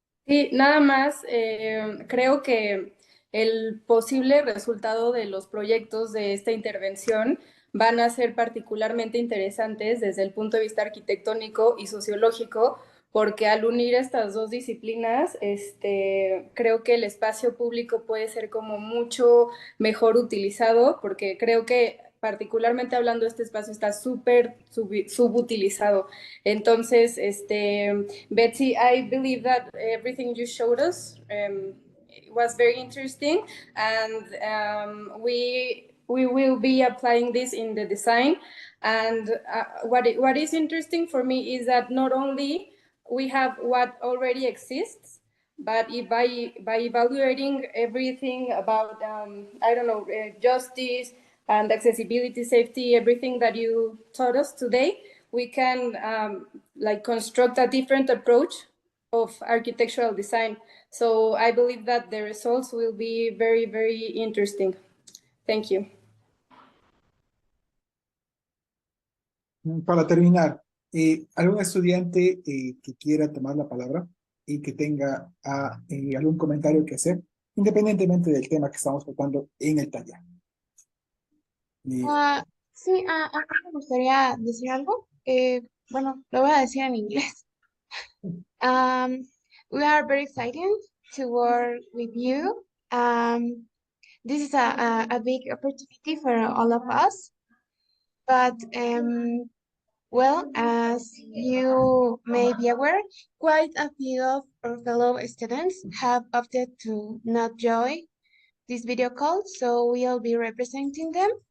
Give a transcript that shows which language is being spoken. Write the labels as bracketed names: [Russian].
[Spanish] Sí, nada más, creo que el posible resultado de los proyectos de esta intervención van a ser particularmente interesantes desde el punto de vista arquitectónico y sociológico, porque al unir estas dos disciplinas, creo que el espacio público puede ser como mucho mejor utilizado, porque creo que particularmente hablando, este espacio está súper subutilizado. [English] Entonces, Betsy, I believe that everything you showed us was very interesting, and we will be applying this in the design. And what is interesting for me is that not only we have what already exists, but by evaluating everything about I don't know, justice and accessibility, safety, everything that you taught us today, we can like construct a different approach of architectural design. So I believe that the results will be very, very interesting. Thank you. [Spanish] Para terminar, ¿algún estudiante que quiera tomar la palabra y que tenga algún comentario que hacer, independientemente del tema que estamos tratando en el taller? Sí, a mí me gustaría decir algo. Bueno, lo voy a decir en inglés. [English] Um, we are very excited to work with you. This is a big opportunity for all of us. But, well, as you may be aware, quite a few of our fellow students have opted to not join this video call, so we'll be representing them.